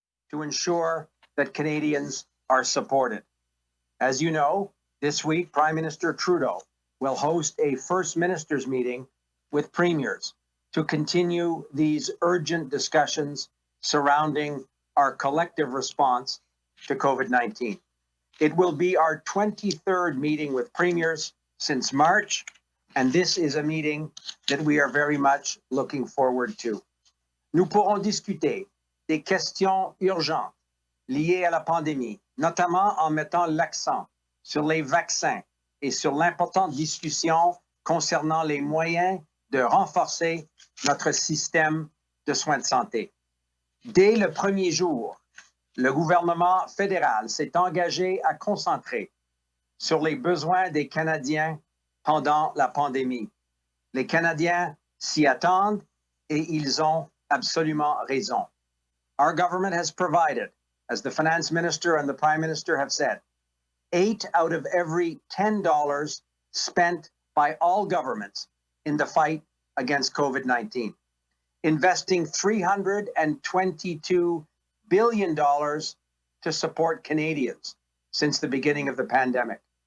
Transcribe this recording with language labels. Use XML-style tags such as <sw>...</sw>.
<en>to ensure that Canadians are supported. As you know, this week, Prime Minister Trudeau will host a First Ministers meeting with premiers to continue these urgent discussions surrounding our collective response to COVID-19. It will be our 23rd meeting with premiers since March, and this is a meeting that we are very much looking forward to.</en> <fr>Nous pourrons discuter des questions urgentes liées à la pandémie, notamment en mettant l'accent sur les vaccins et sur l'importante discussion concernant les moyens de renforcer notre système de soins de santé. Dès le premier jour, le gouvernement fédéral s'est engagé à concentrer sur les besoins des Canadiens pendant la pandémie. Les Canadiens s'y attendent et ils ont absolument raison.</fr> <en>Our government has provided, as the finance minister and the prime minister have said, 8 out of every $10 spent by all governments in the fight against COVID-19, investing $322 billion to support Canadians since the beginning of the pandemic.</en>